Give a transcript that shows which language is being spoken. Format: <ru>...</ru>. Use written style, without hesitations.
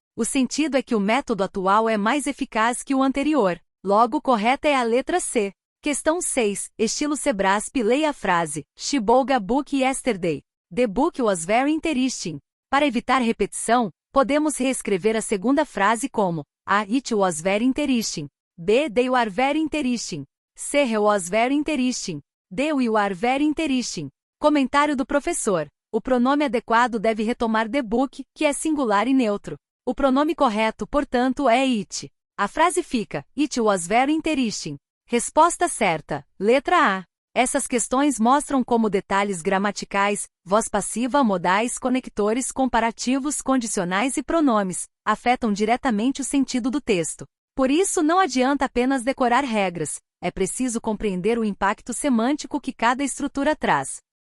<pt>O sentido é que o método atual é mais eficaz que o anterior. Logo, correta é a letra C. Questão 6. Estilo Sebrasp, leia a frase.</pt> <en>She bought a book yesterday. The book was very interesting.</en> <pt>Para evitar repetição, podemos reescrever a segunda frase como A,</pt> <en>it was very interesting. B, they were very interesting. C, he was very interesting. D, we were very interesting.</en> <pt>Comentário do professor. O pronome adequado deve retomar the book, que é singular e neutro. O pronome correto, portanto, é it. A frase fica,</pt> <en>It was very interesting.</en> <pt>Resposta certa, letra A. Essas questões mostram como detalhes gramaticais, voz passiva, modais, conectores, comparativos, condicionais e pronomes afetam diretamente o sentido do texto. Por isso, não adianta apenas decorar regras, é preciso compreender o impacto semântico que cada estrutura traz.</pt>